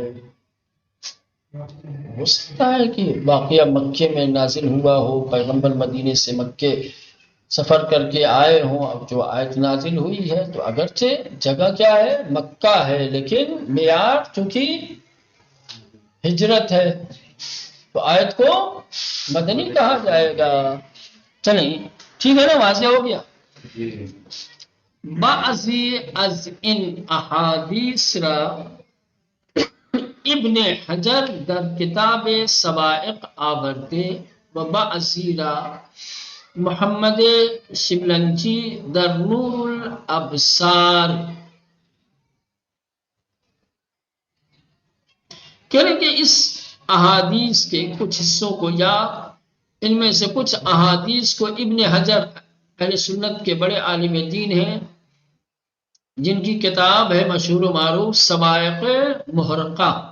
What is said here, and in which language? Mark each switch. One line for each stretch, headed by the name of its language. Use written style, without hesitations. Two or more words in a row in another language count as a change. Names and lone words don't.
Urdu: ہو سکتا ہے کہ واقعہ مکے میں نازل ہوا ہو، پیغمبر مدینے سے مکے سفر کر کے آئے ہوں، اب جو آیت نازل ہوئی ہے تو اگرچہ جگہ کیا ہے مکہ ہے، لیکن معیار چونکہ ہجرت ہے تو آیت کو مدنی کہا جائے گا۔ چلیں ٹھیک ہے نا، واضح ہو گیا۔
Persian: بعضی از ان احادیث را ابن حجر در کتاب سوائق آورده و بعضی را محمد شبلنجی در نور الابصار،
Urdu: کہہ رہے کہ اس احادیث کے کچھ حصوں کو یا ان میں سے کچھ احادیث کو ابن حجر اہل سنت کے بڑے عالم دین ہیں، جن کی کتاب ہے مشہور و معروف سوائق محرقہ،